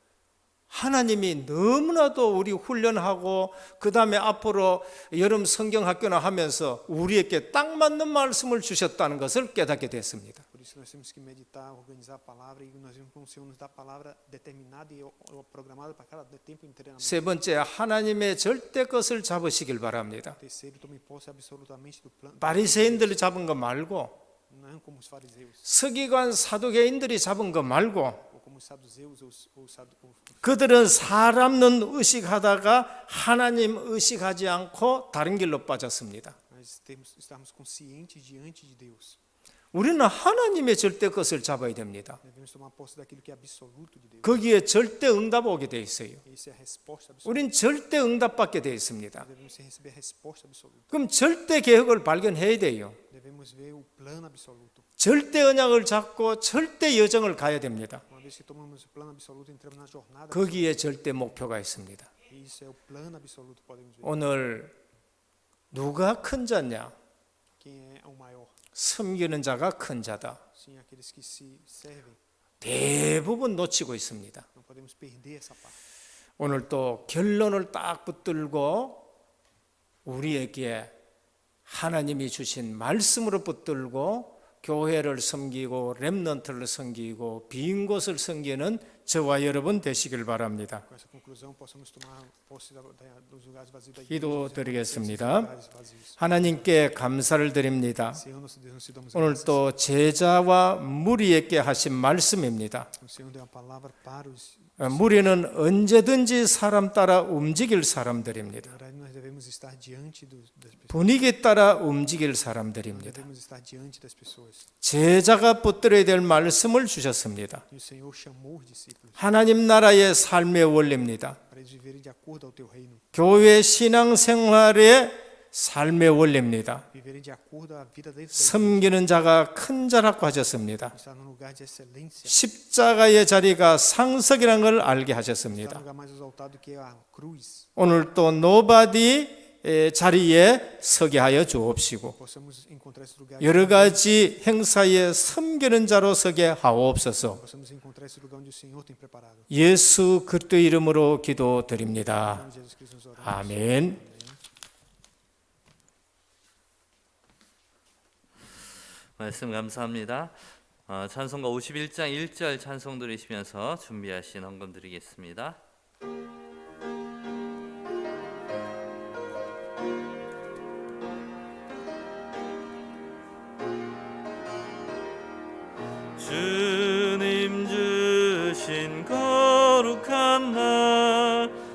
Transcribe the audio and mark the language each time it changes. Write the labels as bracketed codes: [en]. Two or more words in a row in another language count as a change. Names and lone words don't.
[ko] 하나님이 너무나도 우리 훈련하고 그 다음에 앞으로 여름 성경학교나 하면서 우리에게 딱 맞는 말씀을 주셨다는 것을 깨닫게 됐습니다. [pt] Por isso nós temos que meditar, organizar a palavra e nós vimos como o Senhor nos dá a palavra determinada e programada para cada tempo de treinamento. [ko] 세 번째, 하나님의 절대 것을 잡으시길 바랍니다. [pt] Terceiro, tome posse absolutamente do plano. [ko] 바리새인들이 잡은 거 말고 [pt] não como os fariseus, [ko] 서기관 사두개인들이 잡은 거 말고 [pt] ou como os saduceus ou [ko] 그들은 사람론 의식하다가 하나님 의식하지 않고 다른 길로 빠졌습니다. [pt] mas estarmos conscientes diante de Deus. [ko] 우리는 하나님의 절대 것을 잡아야 됩니다. [pt] Devemos tomar posse daquilo que é absoluto de Deus. [ko] 거기에 절대 응답 오게 돼 있어요. [pt] Essa é a resposta absoluta. [ko] 우린 절대 응답 받게 돼 있습니다. [pt] Devemos receber a resposta absoluta. [ko] 그럼 절대 계획을 발견해야 돼요. [pt] Devemos ver o plano absoluto. [ko] 절대 언약을 잡고 절대 여정을 가야 됩니다. [pt] Uma vez que tomamos o plano absoluto, entramos na jornada. [ko] 거기에 절대 목표가 있습니다. [pt] Isso é o plano absoluto, podemos ver. [ko] 오늘 누가 큰 자냐? [pt] Quem é o maior? [ko] 섬기는 자가 큰 자다. [pt] Sim, aqueles que se servem. [ko] 대부분 놓치고 있습니다. [pt] Não podemos perder essa parte. [ko] 오늘 또 결론을 딱 붙들고 우리에게 하나님이 주신 말씀으로 붙들고 교회를 섬기고 렘넌트를 섬기고 빈 곳을 섬기는 저와 여러분 되시길 바랍니다. [pt] Com essa conclusão, possamos tomar posse dos lugares vazios da igreja. [ko] 기도드리겠습니다. [pt] Lugares vazios. [ko] 하나님께 감사를 드립니다. [pt] Senhor, nosso Deus, nós te damos [ko] 오늘 [pt] graças. [ko] 또 제자와 무리에게 하신 말씀입니다. [pt] O Senhor deu uma palavra para os. [ko] 무리는 언제든지 사람 따라 움직일 사람들입니다. [pt] Na verdade, nós devemos estar diante das pessoas. [ko] 분위기 따라 움직일 사람들입니다. [pt] Devemos estar diante das pessoas. [ko] 제자가 붙들어야 될 말씀을 주셨습니다. [pt] E o Senhor chamou os discípulos [ko] 하나님 나라의 삶의 원리입니다. [pt] para eles viverem de acordo ao teu reino, [ko] 교회 신앙생활의 삶의 원리입니다. [pt] viverem de acordo à vida deles, [ko] 섬기는 자가 큰 자라고 하셨습니다. [pt] estar num lugar de excelência, [ko] 십자가의 자리가 상석이라는 걸 알게 [pt] estar [ko] 하셨습니다. [pt] num lugar mais exaltado que a cruz. [ko] 오늘 또 노바디 자리에 서게 하여 주옵시고 [pt] Possamos encontrar esse lugar, [ko] 여러 가지 행사에 섬기는 자로 서게 하옵소서. [pt] possamos encontrar esse lugar onde o Senhor tem preparado. [ko] 예수 그리스도 이름으로 [pt] Em [ko] 기도드립니다. [pt] nome de Jesus Cristo nos oramos. [ko] 아멘. 말씀 감사합니다. 찬송가 51장 1절 찬송 들으시면서 준비하신 헌금 드리겠습니다. 주님 주신 거룩한 날